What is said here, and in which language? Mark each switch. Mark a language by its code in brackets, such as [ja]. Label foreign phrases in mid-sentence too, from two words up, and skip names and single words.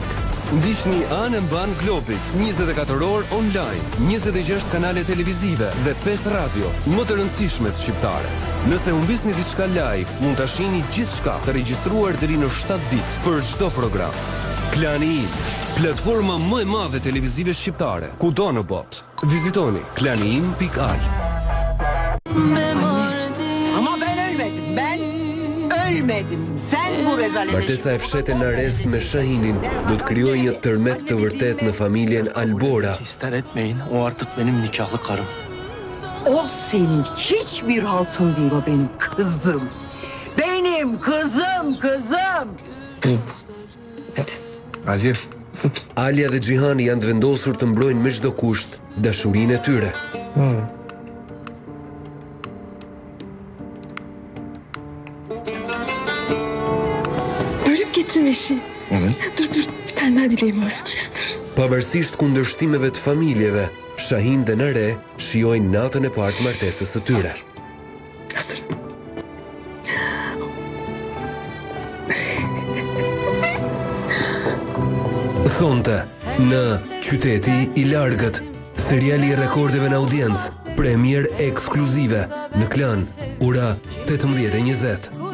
[sq] Ndiqni anë mban globit, 24 orë online, 26 kanale televizive dhe 5 radio, më të rëndësishmet shqiptare. Nëse humbisni diçka live, mund ta shihni gjithçka të regjistruar deri në 7 ditë për çdo program. Klani Im, platforma më e madhe televizive shqiptare, kudo në botë. Vizitoni klaniim.al. [tr] Ama ben ölmedim. Ben ölmedim. Sen bu rezalete... [sq] Martesa e fshetë në arrest me Shahinin do të krijojë një tërmet të vërtet në familjen Albora. [tr] İster etmeyin, o artık benim nikahlı karım. O senin hiçbir altın değil, o benim kızım. Benim kızım. Hadi. [sq] Alia dhe Gjihani janë të vendosur të mbrojnë me çdo kusht dashurinë e tyre. [tr] Bölüp getirme işi. Dur, bir tane daha dileğim var. Dur. [sq] Pavarësisht kundërshtimeve të familjeve, Shahin dhe Nare shijojnë natën e parë të martesës së tyre. [tr] Hazır. [sq] Thonte, në Qyteti I Largët, seriali I rekordeve në audiencë, premier ekskluzive në Klan, ora 18:20.